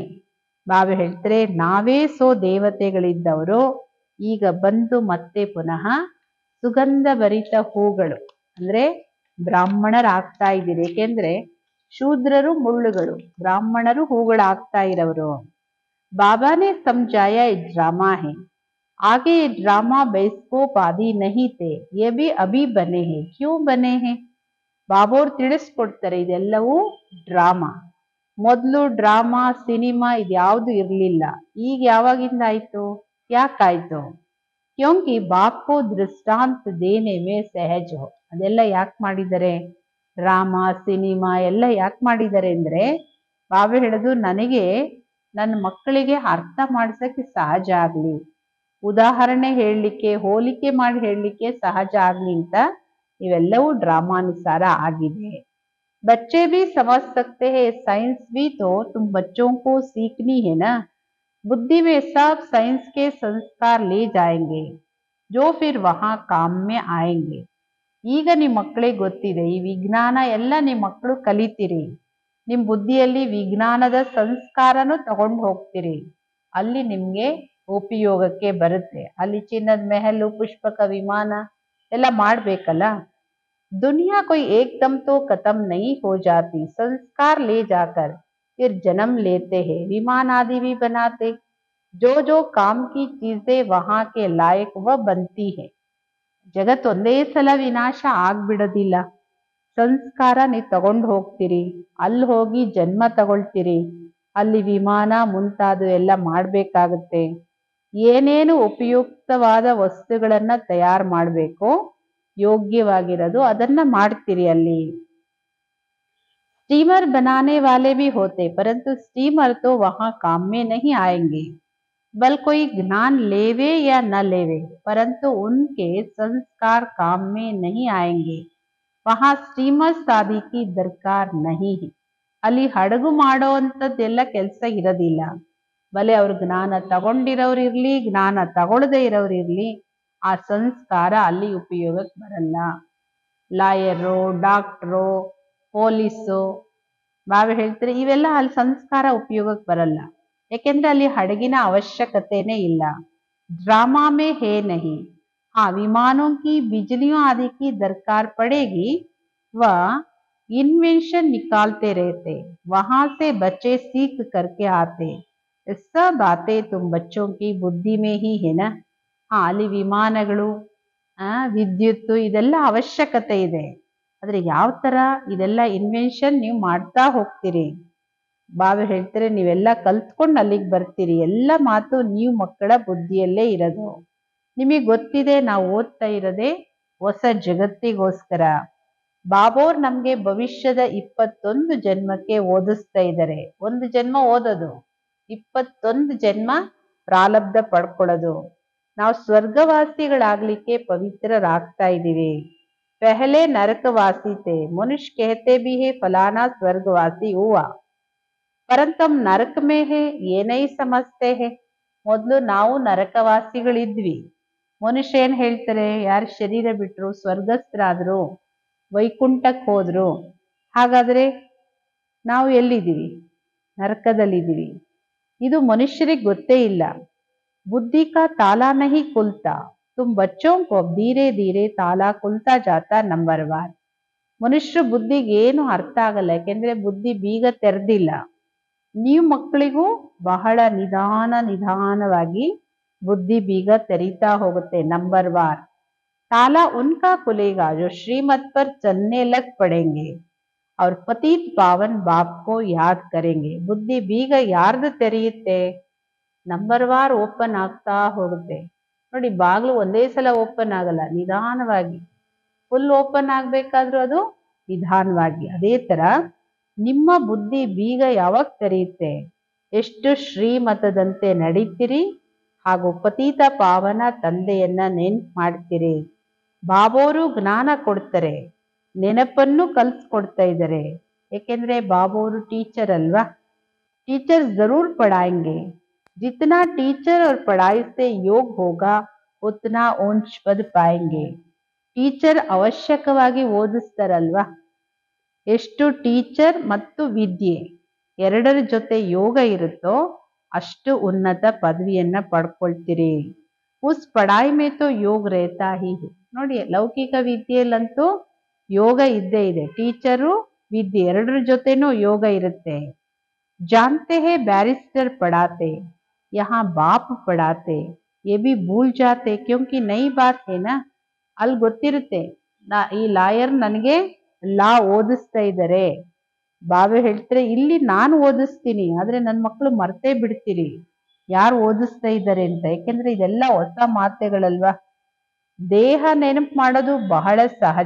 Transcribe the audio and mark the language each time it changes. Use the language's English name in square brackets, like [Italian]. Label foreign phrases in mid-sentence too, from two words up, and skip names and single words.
[Kannada] ಬಾಬಾ ಹೇಳ್ತಾರೆ, ನಾವೇ ದೇವತೆಗಳಿದ್ದವರು ಈಗ ಬಂದು ಮತ್ತೆ ಪುನಃ ಸುಗಂಧ ಭರಿತ ಹೂಗಳು ಅಂದ್ರೆ ಬ್ರಾಹ್ಮಣರಾಗ್ತಾ ಇದ್ದೀರಿ. ಏಕೆಂದ್ರೆ ಶೂದ್ರರು ಮುಳ್ಳುಗಳು, ಬ್ರಾಹ್ಮಣರು ಹೂಗಳಾಗ್ತಾ ಇರೋರು. [Hindi] ಬಾಬಾನೇ ಸಮझाया ये ड्रामा है, आगे ये ड्रामा बैस्कोप आदि नहीं थे, ये भी अभी बने हैं, क्यों बने हैं. [Kannada] ಬಾಬೋರ್ ತಿಳಿಸ್ಕೊಡ್ತಾರೆ, ಇದೆಲ್ಲವೂ ಡ್ರಾಮಾ. ಮೊದಲು ಡ್ರಾಮಾ ಸಿನಿಮಾ ಇದ್ಯಾವುದು ಇರಲಿಲ್ಲ. ಈಗ ಯಾವಾಗಿಂದ ಆಯ್ತು, ಯಾಕಾಯ್ತು? [Hindi] क्योंकि बाप को दृष्टांत देने में सहज हो. [Kannada] ಅದೆಲ್ಲ ಯಾಕೆ ಮಾಡಿದ್ದಾರೆ, ಡ್ರಾಮಾ ಸಿನಿಮಾ ಎಲ್ಲ ಯಾಕೆ ಮಾಡಿದ್ದಾರೆ ಅಂದ್ರೆ, ಬಾಬಾ ಹೇಳೋದು ನನಗೆ ನನ್ನ ಮಕ್ಕಳಿಗೆ ಅರ್ಥ ಮಾಡ್ಸಕ್ಕೆ ಸಹಜ ಆಗ್ಲಿ, ಉದಾಹರಣೆ ಹೇಳಲಿಕ್ಕೆ, ಹೋಲಿಕೆ ಮಾಡಿ ಹೇಳಲಿಕ್ಕೆ ಸಹಜ ಆಗ್ಲಿ ಅಂತ ಇವೆಲ್ಲವೂ ಡ್ರಾಮಾನುಸಾರ ಆಗಿದೆ. [Hindi] बच्चे भी समझ सकते हैं, साइंस भी तो तुम बच्चों को सीखनी है ना. बुद्धि में सब साइंस के संस्कार ले जाएंगे जो फिर वहां काम में आएंगे. [Kannada] ಈಗ ನಿಮ್ಮ ಮಕ್ಕಳಿಗೆ ಗೊತ್ತಿದೆ, ಈ ವಿಜ್ಞಾನ ಎಲ್ಲ ನಿಮ್ಮ ಮಕ್ಕಳು ಕಲಿತೀರಿ. ನಿಮ್ಮ ಬುದ್ಧಿಯಲ್ಲಿ ವಿಜ್ಞಾನದ ಸಂಸ್ಕಾರನೂ ತಗೊಂಡು ಹೋಗ್ತೀರಿ. ಅಲ್ಲಿ ನಿಮ್ಗೆ ಉಪಯೋಗಕ್ಕೆ ಬರುತ್ತೆ. ಅಲ್ಲಿ ಚಿನ್ನದ ಮೆಹಲು, ಪುಷ್ಪಕ ವಿಮಾನ ಎಲ್ಲ ಮಾಡ್ಬೇಕಲ್ಲ. [Hindi] दुनिया कोई एकदम तो खत्म नहीं हो जाती, संस्कार ले जाकर फिर जन्म लेते हैं, विमान आदि भी बनाते. जो जो काम की चीजें वहां के लायक वह बनती है. [Kannada] ಜಗತ್ ಒಂದೇ ಸಲ ವಿನಾಶ ಆಗ್ಬಿಡೋದಿಲ್ಲ. ಸಂಸ್ಕಾರ ನೀವು ತಗೊಂಡು ಹೋಗ್ತೀರಿ, ಅಲ್ಲಿ ಹೋಗಿ ಜನ್ಮ ತಗೊಳ್ತೀರಿ, ಅಲ್ಲಿ ವಿಮಾನ ಮುಂತಾದ ಎಲ್ಲ ಮಾಡ್ಬೇಕಾಗುತ್ತೆ. ಏನೇನು ಉಪಯುಕ್ತವಾದ ವಸ್ತುಗಳನ್ನ ತಯಾರು ಮಾಡಬೇಕು, ಯೋಗ್ಯವಾಗಿರೋದು ಅದನ್ನ ಮಾಡ್ತೀರಿ ಅಲ್ಲಿ. [Hindi] स्टीमर बनाने वाले भी होते, परंतु स्टीमर तो वहां काम में नहीं आएंगे. बल कोई ज्ञान लेवे या न लेवे, परंतु उनके संस्कार काम में नहीं आएंगे. वहां स्टीमर्स आदि की दरकार नहीं है. [Kannada] ಅಲ್ಲಿ ಹಡಗು ಮಾಡೋ ಅಂಥದ್ದೆಲ್ಲ ಕೆಲಸ ಇರೋದಿಲ್ಲ. ಬಲೆ ಅವ್ರು ಜ್ಞಾನ ತಗೊಂಡಿರೋರು ಇರ್ಲಿ, ಜ್ಞಾನ ತಗೊಳ್ಳದೆ ಇರೋರು ಇರ್ಲಿ, ಆ ಸಂಸ್ಕಾರ ಅಲ್ಲಿ ಉಪಯೋಗಕ್ಕೆ ಬರಲ್ಲ. ಲಾಯರು, ಡಾಕ್ಟ್ರು, ಪೊಲೀಸು, ಬಾಬಾ ಹೇಳ್ತಾರೆ ಇವೆಲ್ಲ ಅಲ್ಲಿ ಸಂಸ್ಕಾರ ಉಪಯೋಗಕ್ಕೆ ಬರಲ್ಲ. ಯಾಕೆಂದ್ರೆ ಅಲ್ಲಿ ಹಡಗಿನ ಅವಶ್ಯಕತೆನೇ ಇಲ್ಲ. [Hindi] ड्रामा में है नहीं. हाँ, विमानों की, बिजलियों आदि की दरकार पड़ेगी, वह इन्वेंशन निकालते रहते, वहां से बच्चे सीख करके आते. सब बातें तुम बच्चों की बुद्धि में ही है ना. [Kannada] ಅಲ್ಲಿ ವಿಮಾನಗಳು, ವಿದ್ಯುತ್ ಇದೆಲ್ಲ ಅವಶ್ಯಕತೆ ಇದೆ. ಆದ್ರೆ ಯಾವ ತರ ಇದೆಲ್ಲ ಇನ್ವೆನ್ಷನ್ ನೀವು ಮಾಡ್ತಾ ಹೋಗ್ತೀರಿ. ಬಾಬಾ ಹೇಳ್ತಾರೆ ನೀವೆಲ್ಲ ಕಲ್ತ್ಕೊಂಡು ಅಲ್ಲಿಗೆ ಬರ್ತೀರಿ. ಎಲ್ಲ ಮಾತು ನೀವು ಮಕ್ಕಳ ಬುದ್ಧಿಯಲ್ಲೇ ಇರೋದು. ನಿಮಗೆ ಗೊತ್ತಿದೆ ನಾವು ಓದ್ತಾ ಇರೋದೇ ಹೊಸ ಜಗತ್ತಿಗೋಸ್ಕರ. ಬಾಬೋರ್ ನಮ್ಗೆ ಭವಿಷ್ಯದ 21 ಜನ್ಮಕ್ಕೆ ಓದಿಸ್ತಾ ಇದ್ದಾರೆ. ಒಂದು ಜನ್ಮ ಓದೋದು, 21 ಜನ್ಮ ಪ್ರಾರಬ್ಧ ಪಡ್ಕೊಳ್ಳೋದು. ನಾವು ಸ್ವರ್ಗವಾಸಿಗಳಾಗ್ಲಿಕ್ಕೆ ಪವಿತ್ರರಾಗ್ತಾ ಇದ್ದೀವಿ. [Hindi] पहले नरकवासी थे, मनुष्य कहते भी है फलाना स्वर्गवासी हुआ, परंतु हम नरक में है ये नहीं समझते हैं. [Kannada] ಮೊದಲು ನಾವು ನರಕವಾಸಿಗಳಿದ್ವಿ. ಮನುಷ್ಯ ಏನ್ ಹೇಳ್ತಾರೆ, ಯಾರು ಶರೀರ ಬಿಟ್ರು, ಸ್ವರ್ಗಸ್ಥರಾದ್ರು, ವೈಕುಂಠಕ್ಕೆ ಹೋದ್ರು, ಹಾಗಾದ್ರೆ ನಾವು ಎಲ್ಲಿದ್ದೀವಿ, ನರಕದಲ್ಲಿದ್ದೀವಿ. ಇದು ಮನುಷ್ಯರಿಗೆ ಗೊತ್ತೇ ಇಲ್ಲ. [Hindi] बुद्धि का ताला नहीं खुलता, तुम बच्चों को धीरे धीरे ताला खुलता जाता नंबर 1. [Kannada] ಮನುಷ್ಯ ಬುದ್ಧಿಗೆ ಏನು ಅರ್ಥ ಆಗಲ್ಲ, ಯಾಕೆಂದ್ರೆ ಬುದ್ಧಿ ಬೀಗ ತೆರೆದಿಲ್ಲ. ನೀವು ಮಕ್ಕಳಿಗೂ ಬಹಳ ನಿಧಾನವಾಗಿ ಬುದ್ಧಿ ಬೀಗ ತೆರೀತಾ ಹೋಗುತ್ತೆ. [Hindi] ನಂಬರ್ 1 ताला उनका खुलेगा जो श्रीमत पर चलने लग पड़ेंगे और पतित पावन बाप को याद करेंगे. [Kannada] ಬುದ್ಧಿ ಬೀಗ ಯಾರ್ದು ತೆರೆಯುತ್ತೆ, ನಂಬರ್ 1 ಓಪನ್ ಆಗ್ತಾ ಹೋಗುತ್ತೆ. ನೋಡಿ, ಬಾಗ್ಲು ಒಂದೇ ಸಲ ಓಪನ್ ಆಗಲ್ಲ, ನಿಧಾನವಾಗಿ. [English] full open [Kannada] ಆಗ್ಬೇಕಾದ್ರೂ ಅದು ನಿಧಾನವಾಗಿ. ಅದೇ ತರ ನಿಮ್ಮ ಬುದ್ಧಿ ಬೀಗ ಯಾವಾಗ ತೆರೆಯುತ್ತೆ, ಎಷ್ಟು ಶ್ರೀಮತದಂತೆ ನಡೀತೀರಿ ಹಾಗೂ ಪತಿತ ಪಾವನ ತಂದೆಯನ್ನ ನೆನ್ಪು ಮಾಡ್ತೀರಿ. ಬಾಬೋರು ಜ್ಞಾನ ಕೊಡ್ತಾರೆ, ನೆನಪನ್ನು ಕಲ್ಸ್ಕೊಡ್ತಾ ಇದ್ದಾರೆ. ಏಕೆಂದ್ರೆ ಬಾಬೋರು ಟೀಚರ್ ಅಲ್ವಾ. [Hindi] टीचर जरूर पढ़ाएंगे, जितना टीचर और पढ़ाई से योग होगा उतना ऊंच पद पाएंगे. [Kannada] ಟೀಚರ್ ಅವಶ್ಯಕವಾಗಿ ಓದಿಸ್ತಾರಲ್ವಾ. ಎಷ್ಟು ಟೀಚರ್ ಮತ್ತು ವಿದ್ಯೆ ಎರಡರ ಜೊತೆ ಯೋಗ ಇರುತ್ತೋ ಅಷ್ಟು ಉನ್ನತ ಪದವಿಯನ್ನ ಪಡ್ಕೊಳ್ತೀರಿ. [Hindi] उस पढ़ाई में तो योग रहता ही है. [Kannada] ನೋಡಿ, ಲೌಕಿಕ ವಿದ್ಯೆಯಲ್ಲಂತೂ ಯೋಗ ಇದ್ದೇ ಇದೆ. ಟೀಚರು ವಿದ್ಯೆ ಎರಡರ ಜೊತೆನೂ ಯೋಗ ಇರುತ್ತೆ. [Hindi] जानते हैं बैरिस्टर पढ़ाते, यहाँ बाप पढ़ाते, ये भी भूल जाते क्योंकि नई बात है ना. [Kannada] ಅಲ್ಲಿ ಗೊತ್ತಿರುತ್ತೆ, ಈ ಲಾಯರ್ ನನಗೆ ಲಾ ಓದಿಸ್ತಾ ಇದ್ದಾರೆ. ಬಾಬಾ ಹೇಳ್ತಾರೆ, ಇಲ್ಲಿ ನಾನು ಓದಿಸ್ತೀನಿ, ಆದ್ರೆ ನನ್ನ ಮಕ್ಕಳು ಮರ್ತೇ ಬಿಡ್ತೀರಿ ಯಾರು ಓದಿಸ್ತಾ ಇದ್ದಾರೆ ಅಂತ. ಯಾಕೆಂದ್ರೆ ಇದೆಲ್ಲ ಹೊಸ ಮಾತೆಗಳಲ್ವಾ. ದೇಹ ನೆನಪು ಮಾಡೋದು ಬಹಳ ಸಹಜ.